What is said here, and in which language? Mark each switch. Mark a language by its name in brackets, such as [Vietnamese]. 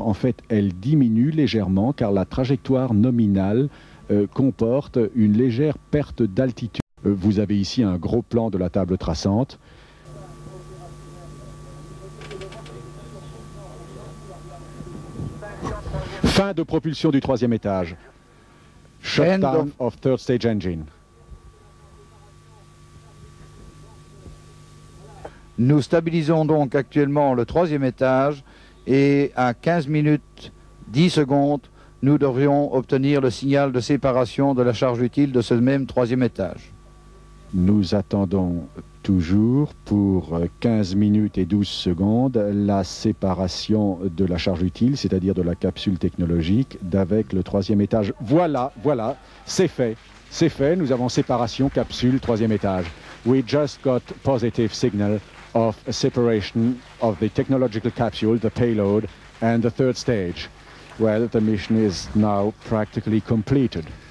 [French] En fait, elle diminue légèrement car la trajectoire nominale comporte une légère perte d'altitude. Vous avez ici un gros plan de la table traçante. Fin de propulsion du 3e étage. [English] Shutdown of third stage engine. [French] Nous stabilisons donc actuellement le 3e étage et à 15 minutes 10 secondes, nous devrions obtenir le signal de séparation de la charge utile de ce même 3e étage. Nous attendons toujours pour 15 minutes et 12 secondes la séparation de la charge utile, c'est-à-dire de la capsule technologique, d'avec le 3e étage. Voilà, c'est fait. C'est fait, nous avons séparation capsule 3e étage. [English] We just got positive signal of separation of the technological capsule, the payload, and the 3rd stage. Well, the mission is now practically completed.